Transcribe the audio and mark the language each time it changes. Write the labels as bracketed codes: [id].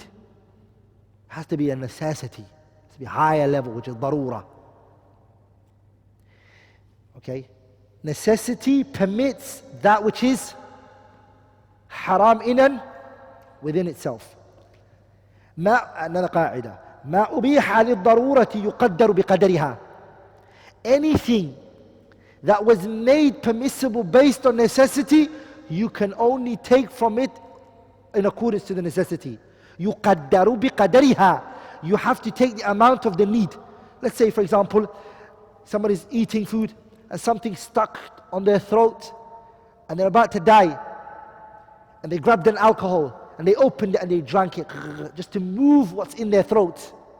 [en] It has to be a necessity. It has to be a higher level, which is darura. Okay? Necessity permits that which is haram inan within itself. Another qa'idah. [ar] ما أبيح للضرورة يقدر بقدرها. [en] Anything that was made permissible based on necessity, you can only take from it in accordance to the necessity. [ar] يقدر بقدرها. [en] You have to take the amount of the need. Let's say, for example, somebody's eating food and something stuck on their throat and they're about to die, and they grabbed an alcohol and they opened it and they drank it just to move what's in their throat.